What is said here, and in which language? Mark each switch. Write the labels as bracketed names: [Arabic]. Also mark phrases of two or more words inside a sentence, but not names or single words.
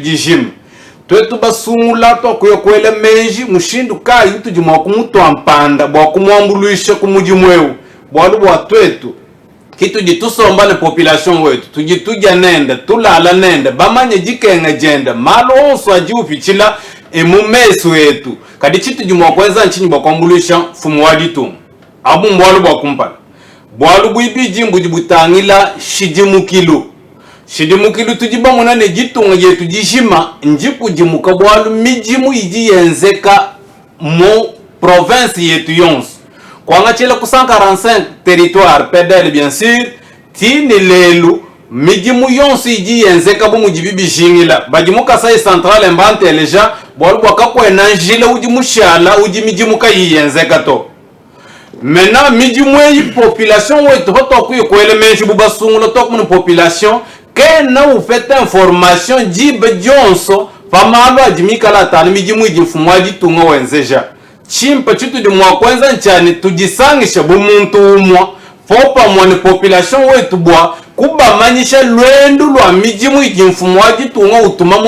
[Luba-Lulua] jishima twetu basungula to kuyokwele meji mushindu kayi tujimwa kumutwa mpanda bwa kumwambuluisha kumujimweu bwalu bwa twetu kitu jitusomba ne population wetu tujituja nende tulala nende bamanye jikenga jenda malo onso ajiupichila emumesu wetu kadi chitu jumwa kwenza nchinyi bwa kwambulisha fumu wajitu abu mbwalu bwa kumpala bwalu bwibi jimbu jibutangila shijimukilu tujiba munane jitunga jetu jishima njiku jimuka bwalu mijimu iji yenzeka mu province yetu yonsu kwa chela ku 145 territoire PDL [French] bien sûr [Luba-Lulua] tini lelu mijimu yonsi iji yenzeka bu mujibibi shingila bajimu Kasai central mbante leja bwalu bwaka kwena njila uji mushala uji mijimu kayi yenzeka to mena mijimu yi population wetu hoto kuyikwele menshi bubasungula to kumu population kena ufete information jibe jonso pamalo ajimikala tani mijimu iji mfumu ajitunga wenzeja chimpa chitu di mwakwenza nchani tujisangisha bumuntu umwa fopa mwani population wetu bwa kuba manyisha lwendu lwa mijimu ijimfumu wajitunga utumamu